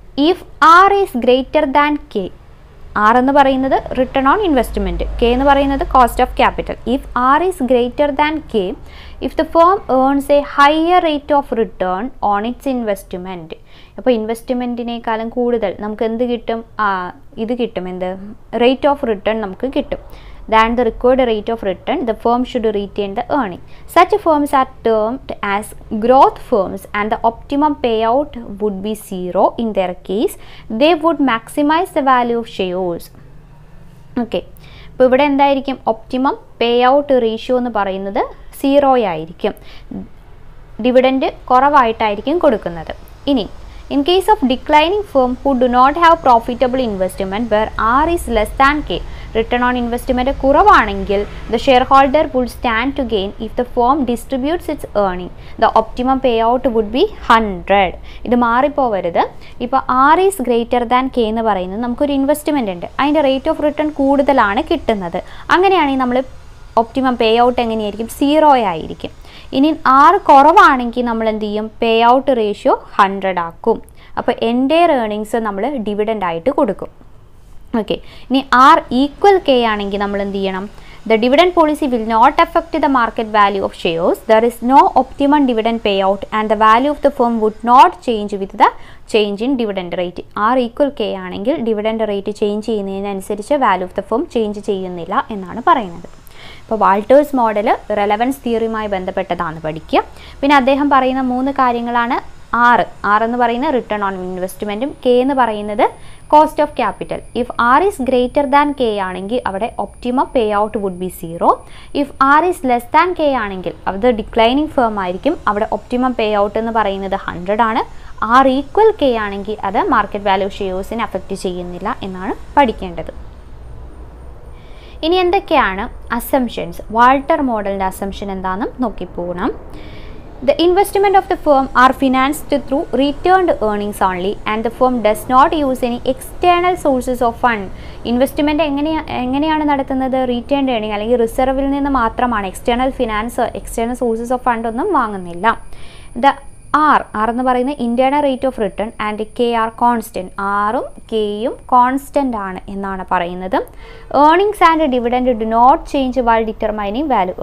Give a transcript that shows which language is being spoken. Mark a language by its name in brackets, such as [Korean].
[English] If R is greater than K, [Malayalam] R എന്ന് പറയുന്നത് return on investment, K എന്ന് പറയുന്നത് cost of capital. [English] if R is greater than K, if the firm earns a higher rate of return on its investment, [Malayalam] അപ്പോൾ ഇൻവെസ്റ്റ്മെൻറ്റിനേക്കാളും കൂടുതൽ നമുക്ക് എന്ത് കിട്ടും? ഇത് കിട്ടും, എന്ത് റേറ്റ് ഓഫ് റിട്ടേൺ നമുക്ക് കിട്ടും. [English] Than the required rate of return, the firm should retain the earning. Such firms are termed as growth firms and the optimum payout would be 0. In their case, they would maximize the value of shares. [Malayalam] Okay. അപ്പോൾ ഇവിടെ എന്തായിരിക്കും? Optimum pay out ratio എന്ന് പറയുന്നത് 0 ആയിരിക്കും. Dividend കുറവായിട്ടായിരിക്കും കൊടുക്കുന്നത്. [English] ഇനി in case of declining firm who do not have profitable investment where R is less than K, return on investment കുറവാണെങ്കിൽ the share holder would stand to gain if the firm distributes its earning the optimum pay out would be 100. [Malayalam] ഇത് മാറിപ്പോവരുത്. ഇപ്പോൾ R is greater than K എന്ന് പറയുന്നത് നമുക്കൊരു investment ഉണ്ട്, അതിൻ്റെ rate of return കൂടുതലാണ് കിട്ടുന്നത്. അങ്ങനെയാണെങ്കിൽ നമ്മൾ ഒപ്റ്റിമം പേ ഔട്ട് എങ്ങനെയായിരിക്കും? 0 ആയിരിക്കും. ഇനി R കുറവാണെങ്കിൽ നമ്മൾ എന്ത് ചെയ്യും? പേ ഔട്ട് റേഷ്യോ 100 ആക്കും. അപ്പോൾ എൻ്റെ ഏർണിങ്സ് നമ്മൾ ഡിവിഡൻ്റ് ആയിട്ട് കൊടുക്കും. ഓക്കെ, ഇനി R ഈക്വൽ K ആണെങ്കിൽ നമ്മൾ എന്ത് ചെയ്യണം? [English] The dividend policy will not affect the market value of shares. There is no optimum dividend payout and the value of the firm would not change with the change in dividend rate. [Malayalam] R equal K ആണെങ്കിൽ dividend rate change ചെയ്യുന്നതിനനുസരിച്ച് value of the firm change ചെയ്യുന്നില്ല എന്നാണ് പറയുന്നത്. ഇപ്പോൾ Walters model relevance തിയറിയുമായി ബന്ധപ്പെട്ടതാണ് പഠിക്കുക. പിന്നെ അദ്ദേഹം പറയുന്ന 3 കാര്യങ്ങളാണ് R എന്ന് പറയുന്നത് റിട്ടേൺ ഓൺ ഇൻവെസ്റ്റ്മെൻറ്റും, K എന്ന് പറയുന്നത് cost of capital. [English] if R is greater than K [Malayalam] ആണെങ്കിൽ അവിടെ [English] Optimum pay out would be 0. [Malayalam] If R is less than K ആണെങ്കിൽ അത് ഡിക്ലൈനിങ് ഫേം ആയിരിക്കും, അവിടെ ഒപ്റ്റിമം പേ ഔട്ട് എന്ന് പറയുന്നത് 100 ആണ്. R ഈക്വൽ K ആണെങ്കിൽ അത് മാർക്കറ്റ് വാല്യൂ ഷെയർസിനെ അഫക്റ്റ് ചെയ്യുന്നില്ല എന്നാണ് പഠിക്കേണ്ടത്. ഇനി എന്തൊക്കെയാണ് അസംഷൻസ്? വാൾട്ടർ മോഡലിൻ്റെ അസംഷൻ എന്താണെന്നും നോക്കിപ്പോകണം. [English] The investment of the firm are financed through returned earnings only and the firm does not use any external sources of fund. [Malayalam] Investment എങ്ങനെയാണ് നടത്തുന്നത്? റീറ്റേൺഡ് ഏർണിംഗ് അല്ലെങ്കിൽ റിസർവിൽ നിന്ന് മാത്രമാണ്. എക്സ്റ്റേണൽ സോഴ്സസ് ഓഫ് ഫണ്ട് ഒന്നും വാങ്ങുന്നില്ല. The R എന്ന് പറയുന്നത് internal rate of return and K R constant. Rഉം Kയും constant ആണ് എന്നാണ് പറയുന്നത്. [English] Earnings and dividend do not change while determining value.